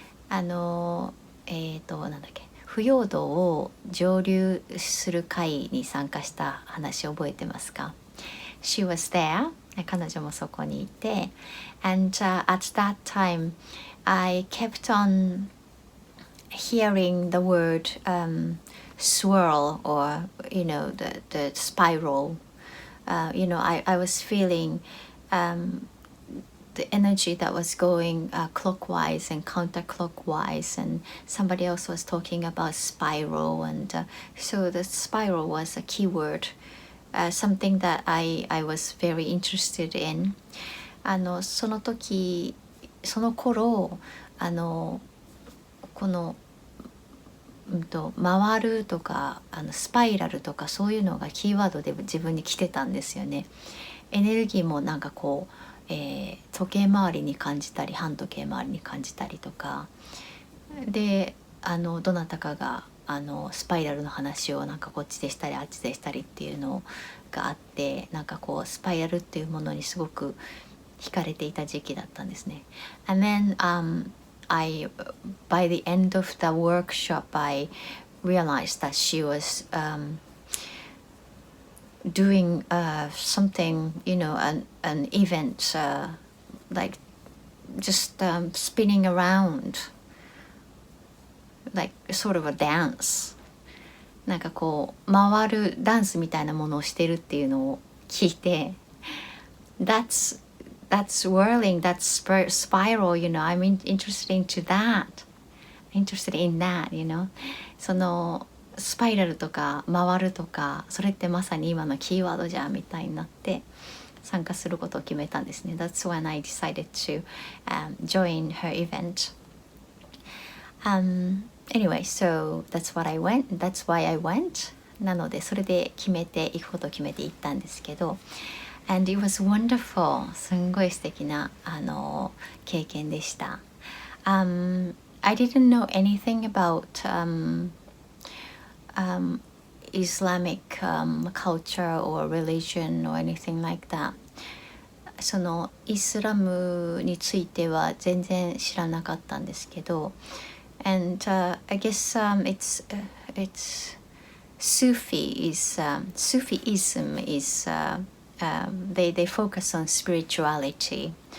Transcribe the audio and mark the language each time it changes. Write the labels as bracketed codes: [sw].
[ja] なんだっけ、腐葉土を蒸留する会に参加した話覚えてますか？ [en] She was there. [ja] 彼女もそこにいて、 [en] and at that time I kept on hearing the word swirl or the spiral. I was feeling the energy that was going clockwise and counterclockwise, and somebody else was talking about spiral, and so the spiral was a keyword, something that I was very interested in. [ja] その頃この回るとかスパイラルとかそういうのがキーワードで自分に来てたんですよね。エネルギーもなんかこう時計回りに感じたり半時計回りに感じたりとかで、どなたかがスパイラルの話をなんかこっちでしたりあっちでしたりっていうのがあって、なんかこうスパイラルっていうものにすごく惹かれていた時期だったんですね。 [en] And then by the end of the workshop I realized that she was doing something, an event, like just spinning around, like sort of a dance. [ja] なんかこう回るダンスみたいなものをしてるっていうのを聞いて、 [en] that's whirling, that's spiral, I'm interested in that, [ja] そのスパイラルとか回るとか、それってまさに今のキーワードじゃんみたいになって参加することを決めたんですね。 [en] That's when I decided to join her event. Anyway, so that's why I went. [ja] なのでそれで行くことを決めて行ったんですけど、 [en] and it was wonderful. [ja] すんごい素敵な経験でした。 [en] I didn't know anything about Islamic culture or religion or anything like that. [ja] そのイスラムについては全然知らなかったんですけど、 [en] and I guess it's Sufism is they focus on spirituality.